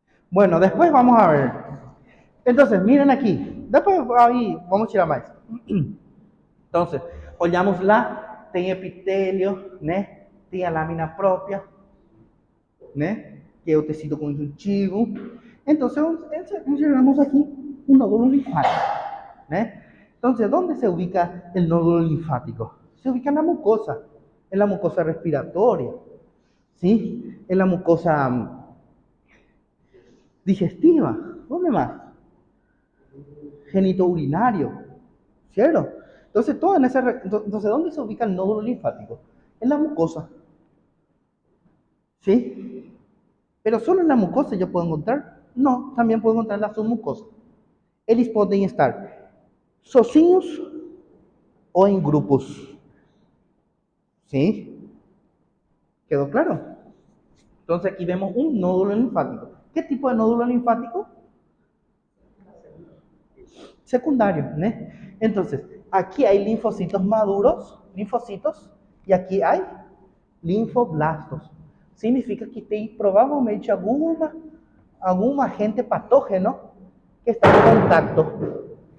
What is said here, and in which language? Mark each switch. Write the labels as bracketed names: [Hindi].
[Spanish] Bueno, después vamos a ver. Entonces, miren aquí. Después ahí vamos a tirar más. [Portuguese] Entonces, olhamos lá, tem epitélio, né? Tem a lâmina própria, né? Que é o tecido conjuntivo. Então, enxergamos aqui um nódulo linfático, né? [Spanish] Então, ¿dónde se ubica el nódulo linfático? Se ubica en la mucosa respiratoria, ¿sí? En la mucosa digestiva. ¿Dónde más? Genitourinario, ¿cierto? Entonces, entonces, ¿dónde se ubica el nódulo linfático? En la mucosa, ¿sí? Pero solo en la mucosa yo puedo encontrar. No, también puedo encontrar en la submucosa. [Portuguese] Eles podem estar sozinhos ou em grupos. [Spanish] ¿Sí? ¿Quedó claro? Entonces aquí vemos un nódulo linfático. ¿Qué tipo de nódulo linfático? Secundario, ¿no? Entonces, aquí hay linfocitos maduros, linfocitos, y aquí hay linfoblastos. [Portuguese] Significa que tem provavelmente algum agente patógeno que está [Spanish] en contacto.